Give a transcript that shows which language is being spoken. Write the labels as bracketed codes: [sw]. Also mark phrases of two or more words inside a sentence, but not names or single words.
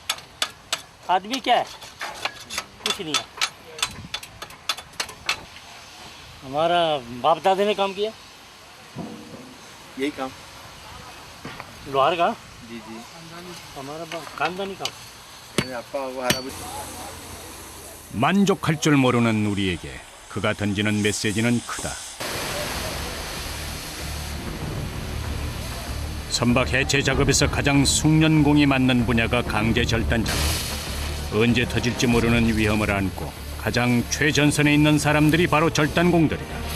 [ur] آدمی کیا ہے؟ کچھ نہیں ہے. ہمارا باپ دادے نے کام کیا, یہی کام لوہار کا. جی جی ہمارا خاندانی کام. آپ کا ہرا [ko] 만족할 줄 모르는 우리에게 그가 던지는 메시지는 크다. 선박 해체 작업에서 가장 숙련공이 맞는 분야가 강제 절단 작업. 언제 터질지 모르는 위험을 안고 가장 최전선에 있는 사람들이 바로 절단공들이다.